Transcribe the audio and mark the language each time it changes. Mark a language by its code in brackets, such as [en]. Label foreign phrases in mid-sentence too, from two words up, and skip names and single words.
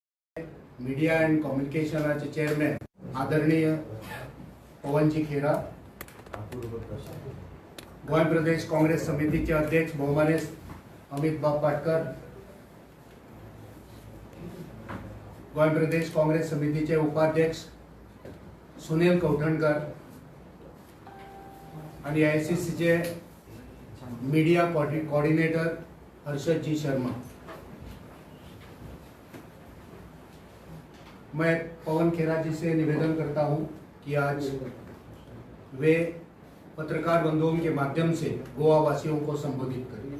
[en] media and [kok] कम्युनिकेशनाचे चेअरमॅन आदरणीय पवनजी खेरा, गोय प्रदेश काँग्रेस समितीचे अध्यक्ष बहुमानेस अमित बाब पाटकर, गोय प्रदेश काँग्रेस समितीचे उपाध्यक्ष सुनील कौठणकर आणि आयसीसीचे [en] media coordinator [kok] हर्षद जी शर्मा। [hi] मैं पवन खेरा जी से निवेदन करता हूं कि आज वे पत्रकार बंधुओं के माध्यम से गोवा वासियों को संबोधित करें।